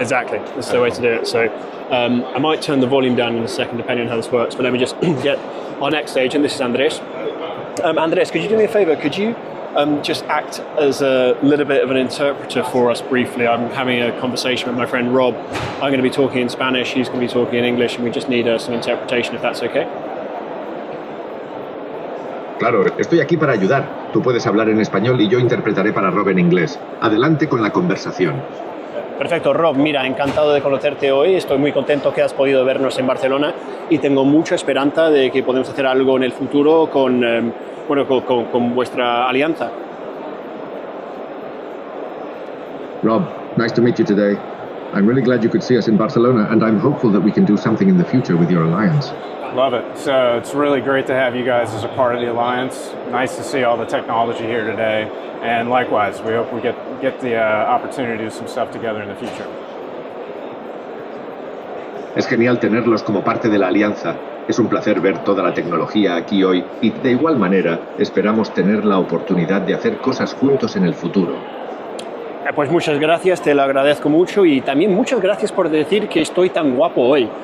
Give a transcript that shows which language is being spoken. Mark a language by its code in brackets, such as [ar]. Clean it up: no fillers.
[en] Exactly, that's the way to do it. So I might turn the volume down in a second depending on how this works, but let me just get our next stage, and this is Andres. Andres, could you do me a favor? Could you just act as a little bit of an interpreter for us briefly? I'm having a conversation with my friend Rob. I'm going to be talking in Spanish, he's going to be talking in English, and we just need some interpretation, if that's okay. [es] Claro, estoy aquí para ayudar. Tú puedes hablar en español y yo interpretaré para Rob en inglés. Adelante con la conversación. Perfecto, Rob, mira, encantado de conocerte hoy. Estoy muy contento que has podido vernos en Barcelona y tengo mucha esperanza de que podemos hacer algo en el futuro con vuestra alianza. [en] Rob, nice to meet you today. I'm really glad you could see us in Barcelona, and I'm hopeful that we can do something in the future with your alliance. Love it. So it's really great to have you guys as a part of the alliance. Nice to see all the technology here today. And likewise, we hope we get the opportunity to do some stuff together in the future. [es] Es genial tenerlos como parte de la alianza. Es un placer ver toda la tecnología aquí hoy y de igual manera esperamos tener la oportunidad de hacer cosas juntos en el futuro. Pues muchas gracias, te lo agradezco mucho y también muchas gracias por decir que estoy tan guapo hoy.